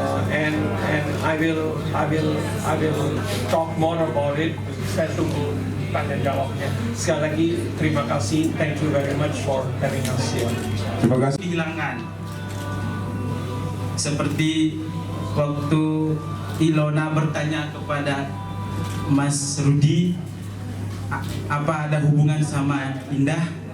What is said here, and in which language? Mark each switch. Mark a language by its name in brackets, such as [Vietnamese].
[English] And I will talk more about it. [Indonesian] Saya tunggu tanya jawabnya. Sekali lagi terima kasih. [English] Thank you very much for having us here. [Indonesian] Terima kasih. Dihilangkan. Seperti waktu Ilona bertanya kepada Mas Rudy, apa ada hubungan sama Indah?